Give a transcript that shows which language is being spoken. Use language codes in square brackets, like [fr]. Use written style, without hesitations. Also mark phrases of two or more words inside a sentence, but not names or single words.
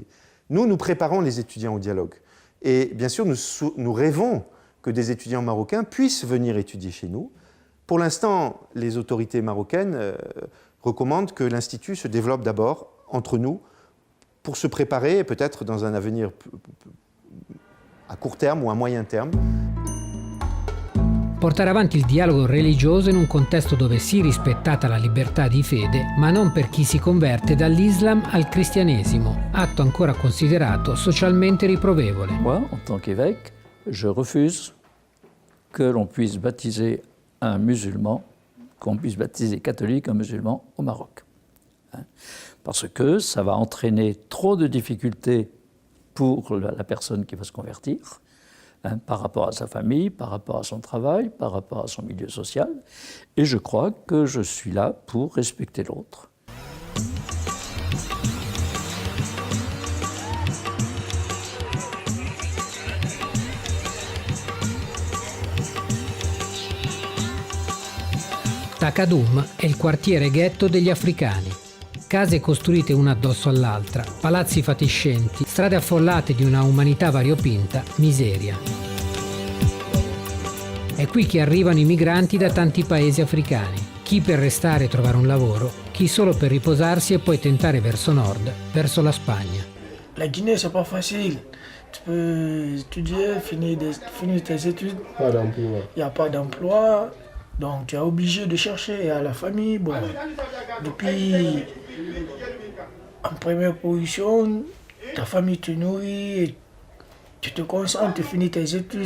[fr] Nous préparons les étudiants au dialogue. Et bien sûr, nous rêvons que des étudiants marocains puissent venir étudier chez nous. Pour l'instant, les autorités marocaines recommandent que l'Institut se développe d'abord entre nous pour se préparer, peut-être dans un avenir à court terme ou à moyen terme. [it] Portare avanti il dialogo religioso in un contesto dove sia rispettata la libertà di fede, ma non per chi si converte dall'Islam al cristianesimo, atto ancora considerato socialmente riprovevole. [fr] Moi, en tant qu'évêque, je refuse que l'on puisse baptiser un musulman, qu'on puisse baptiser catholique un musulman au Maroc. Parce que ça va entraîner trop de difficultés pour la personne qui va se convertir, par rapport à sa famille, par rapport à son travail, par rapport à son milieu social. Et je crois que je suis là pour respecter l'autre. [it] Takadum è il quartiere ghetto degli africani. Case costruite una addosso all'altra, palazzi fatiscenti, strade affollate di una umanità variopinta, miseria. È qui che arrivano i migranti da tanti paesi africani, chi per restare e trovare un lavoro, chi solo per riposarsi e poi tentare verso nord, verso la Spagna. [fr] La Guinée, c'est pas facile. Tu peux étudier, finir tes études. Pas d'emploi. Il n'y a pas d'emploi. Donc tu es obligé de chercher à la famille. Bon, depuis, en première position, ta famille te nourrit, et tu te concentres, tu finis tes études.